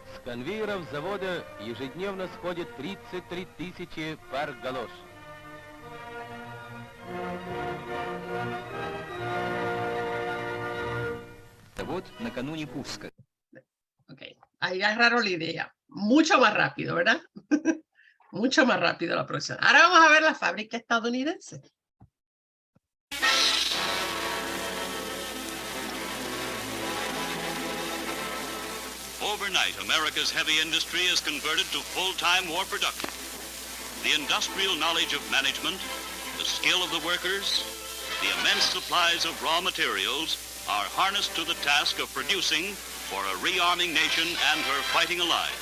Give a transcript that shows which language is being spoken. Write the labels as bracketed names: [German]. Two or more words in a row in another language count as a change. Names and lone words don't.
[Russian] конвейеров завода ежедневно сходит 33 тысячи пар галош. Завод накануне пуска. [Spanish] Ok, ahí agarraron la idea. Mucho más rápido, ¿verdad? Mucho más rápido la producción. Ahora vamos a ver la fábrica estadounidense. [English] Overnight, America's heavy industry is converted to full-time war production. The industrial knowledge of management, the skill of the workers, the immense supplies of raw materials are harnessed to the task of producing for a rearming nation and her fighting allies.